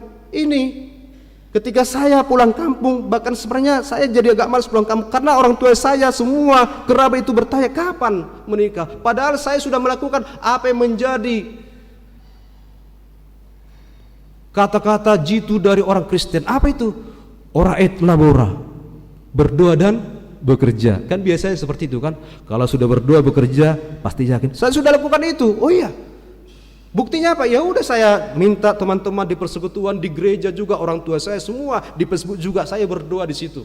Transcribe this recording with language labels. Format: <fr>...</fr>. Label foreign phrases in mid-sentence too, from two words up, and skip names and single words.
<id>Ini ketika saya pulang kampung, bahkan sebenarnya saya jadi agak malas pulang kampung karena orang tua saya semua kerabat itu bertanya kapan menikah. Padahal saya sudah melakukan apa yang menjadi kata-kata jitu dari orang Kristen. Apa itu?</id> <la>Ora et labora,</la> <id>berdoa dan bekerja. Kan biasanya seperti itu kan. Kalau sudah berdoa bekerja pasti yakin. Saya sudah lakukan itu. Oh iya. Buktinya apa? Ya udah saya minta teman-teman di persekutuan, di gereja juga, orang tua saya semua di Facebook juga saya berdoa di situ.</id>